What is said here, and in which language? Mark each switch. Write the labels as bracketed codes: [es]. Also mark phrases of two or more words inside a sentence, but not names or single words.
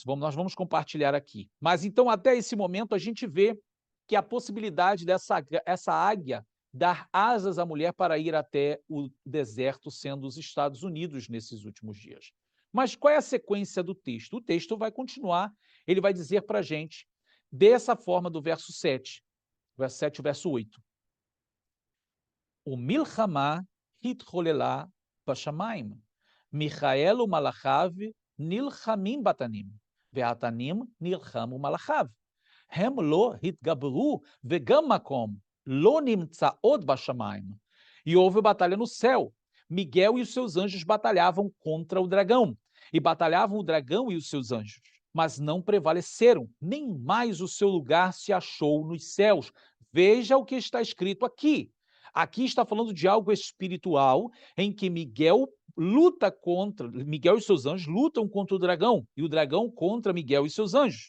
[pt] Nós vamos compartilhar aqui. Mas então, até esse momento, a gente vê que a possibilidade essa águia dar asas à mulher para ir até o deserto, sendo os Estados Unidos nesses últimos dias. Mas qual é a sequência do texto? O texto vai continuar, ele vai dizer para a gente, dessa forma, do verso 7 e verso 8. [he] ו מלחמה התחוללה בשמיים. מיכאל ומלאכיו נלחמים בתנים, והתנים נלחמו מלאכיו. הם לא התגברו, וגם מקום לא נמצא עוד בשמיים. [pt] E houve batalha no céu. Miguel e os seus anjos batalhavam contra o dragão. E batalhavam o dragão e os seus anjos. Mas não prevaleceram, nem mais o seu lugar se achou nos céus. Veja o que está escrito aqui. Aqui está falando de algo espiritual, em que Miguel e seus anjos lutam contra o dragão, e o dragão contra Miguel e seus anjos.